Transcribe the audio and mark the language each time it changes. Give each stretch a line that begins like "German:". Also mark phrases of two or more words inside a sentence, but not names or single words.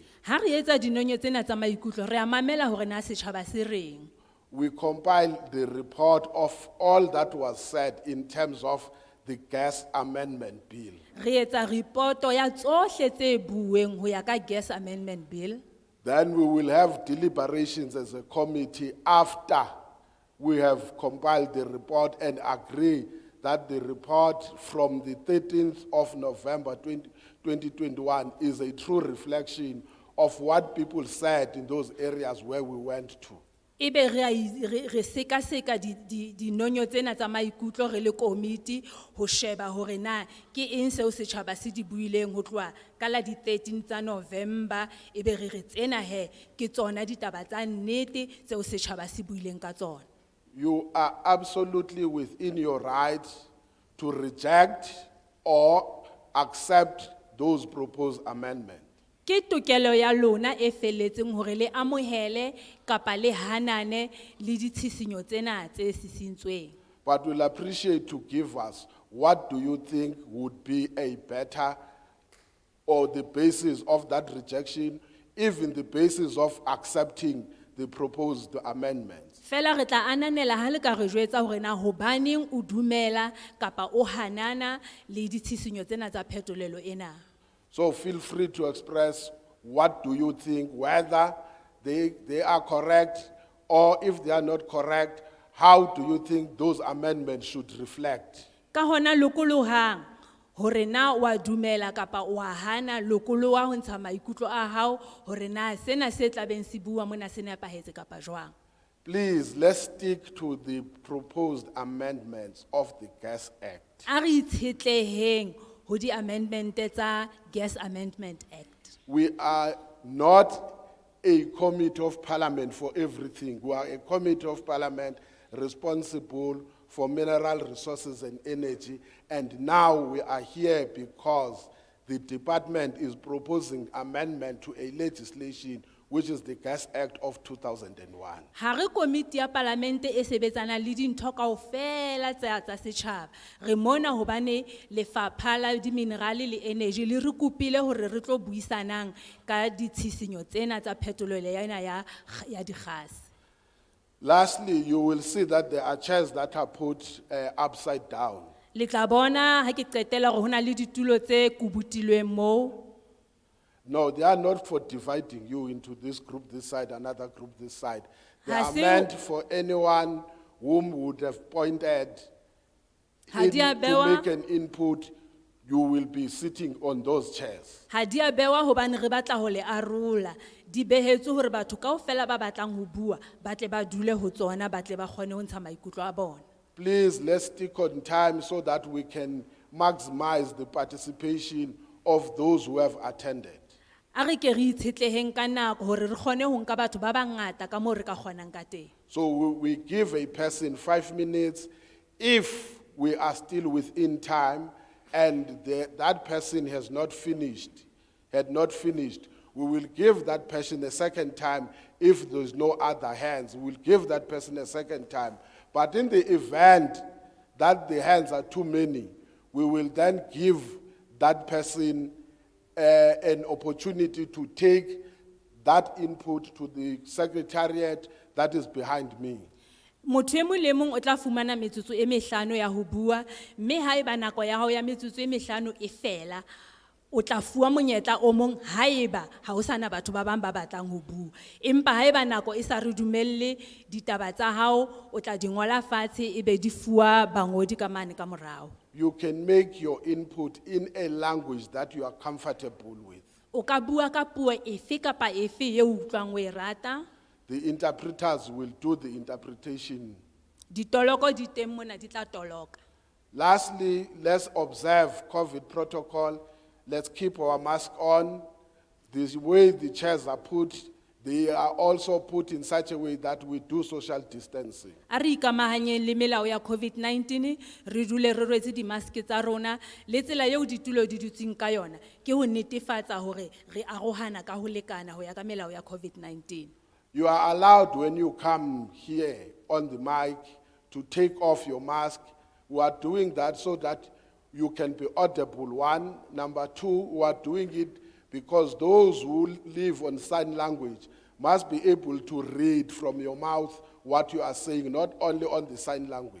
Southern Sotho: Ha re etsa dinonyo tsena tsa maikutlo re a mamela hore na setjhaba se reng.
English: We compile the report of all that was said in terms of the gas amendment bill.
Southern Sotho: Re etsa reporto ya tsohle tse bueng ho ya ka gas amendment bill.
English: Then we will have deliberations as a committee after we have compiled the report and agree that the report from the 13th of November 2021 is a true reflection of what people said in those areas where we went to.
Southern Sotho: Ebe re seka di nonyo tsena tsa maikutlo re le committee ho sheba hore na ke eng seo setjhaba se di buileng ho tloa ka la di 13 tsa November, ebe re tsena he ke tsona ditaba tsa nnete tseo setjhaba se buileng ka tsona.
English: You are absolutely within your rights to reject or accept those proposed amendments.
Southern Sotho: Ke tokelo ya lona e felletseng hore le amohele kapa le hanane le ditshisinyo tsena tse sisintsweng.
English: But we'll appreciate to give us what do you think would be a better or the basis of that rejection, even the basis of accepting the proposed amendments.
Southern Sotho: Fela re tla ananela ha le ka re jwetsa hore na hobaneng o dumela kapa o hanana le ditshisinyo tsena tsa phetolelo ena.
English: So feel free to express what do you think, whether they are correct or if they are not correct, how do you think those amendments should reflect?
Southern Sotho: Ka hona lokolohang hore na wa dumela kapa wa hana lokoloha ho ntsha maikutlo a hao hore na sena se tlabeng se bua mona se nepahetse kapa jwang.
English: Please, let's stick to the proposed amendments of the Gas Act.
Southern Sotho: A re itshetleheng ho di amendment tsa Gas Amendment Act.
English: We are not a committee of parliament for everything. We are a committee of parliament responsible for mineral resources and energy. And now we are here because the department is proposing amendment to a legislation which is the Gas Act of 2001.
Southern Sotho: Ha re komiti ya parlamente e sebetsana le dintho kaofela tsa setjhaba. Re mona hobane lefapha la di minerale le energy le re kopile hore re tlo buisanang ka ditshisinyo tsena tsa phetolelo yana ya di gas.
English: Lastly, you will see that there are chairs that are put upside down.
Southern Sotho: Le tla bona ha ke qetela hore hona le ditulo tse kubutilweng moo.
English: No, they are not for dividing you into this group this side, another group this side. They
Southern Sotho: Ha
English: are
Southern Sotho: se-
English: meant for anyone whom would have pointed
Southern Sotho: Ha di a
English: to
Southern Sotho: bewa-
English: make an input. You will be sitting on those chairs.
Southern Sotho: Ha di a bewa hobane re batla ho le arola. Di behetswe hore batho kaofela ba batlang ho bua, ba tle ba dule ho tsona, ba tle ba kgone ho ntsha maikutlo a bona.
English: Please, let's stick on time so that we can maximize the participation of those who have attended.
Southern Sotho: A re ke re itshetleheng ka nako hore re kgone ho nka batho ba bangata ka moo re ka kgonang ka teng.
English: So we give a person 5 minutes. If we are still within time and that person had not finished, we will give that person a second time. If there's no other hands, we will give that person a second time. But in the event that the hands are too many, we will then give that person an opportunity to take that input to the secretariat that is behind me.
Southern Sotho: Motho e mong le mong o tla fumana metsotso e mehlano ya ho bua, mme haeba nako ya hao ya metsotso e mehlano e fela, o tla fuwa monyetla o mong haeba ha o sana batho ba bang ba batlang ho bua. Empa haeba nako e sa re dumelle, ditaba tsa hao o tla di ngola fatshe ebe di fuwa bangodi ka mane ka morao.
English: You can make your input in a language that you are comfortable with.
Southern Sotho: O ka bua ka puo efe kapa efe eo o utlwang o e rata.
English: The interpreters will do the interpretation.
Southern Sotho: Ditoloko di teng mona di tla toloka.
English: Lastly, let's observe COVID protocol. Let's keep our mask on. The way the chairs are put, they are also put in such a way that we do social distancing.
Southern Sotho: A re ikamahanyeng le melao ya COVID-19, re dule re rwetse di-mask tsa rona, le tsela eo ditulo di dutseng ka yona, ke ho netefatsa hore re arohana ka ho lekana ho ya ka melao ya COVID-19.
English: You are allowed when you come here on the mic to take off your mask. We are doing that so that you can be audible, one. Number two, we are doing it because those who live on sign language must be able to read from your mouth what you are saying, not only on the sign language.